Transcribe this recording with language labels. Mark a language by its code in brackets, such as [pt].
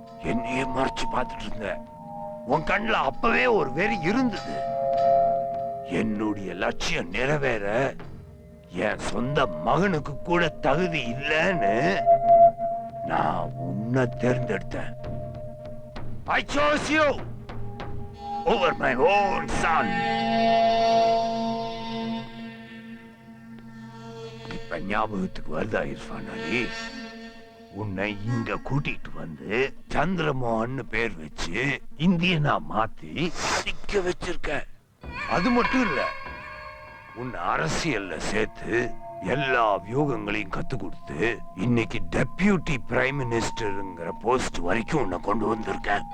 [ta] என்னையே மறைச்சு பார்த்துட்டு இருந்த. உன் கண்ணுல அப்பவே ஒரு வெறி இருந்தது. என்னுடைய லட்சியம் நிறைவேற என் சொந்த மகனுக்கு கூட தகுதி இல்லைன்னு நான் உன்னை தேர்ந்தெடுத்தேன். [en] I chose you over my own son. [ta] இப்ப ஞாபகத்துக்கு வருதா இர்ஃபான் அலி? உன்னை இங்க கூட்டிட்டு வந்து சந்திரமோகன் பேர் வச்சு இந்தியனா மாத்தி படிக்க வச்சிருக்க. அது மட்டும் இல்ல, உன்னை அரசியல்ல சேர்த்து எல்லா வியூகங்களையும் கத்து கொடுத்து இன்னைக்கு டெப்யூட்டி பிரைம் மினிஸ்டருங்கிற போஸ்ட் வரைக்கும் உன்னை கொண்டு வந்திருக்க.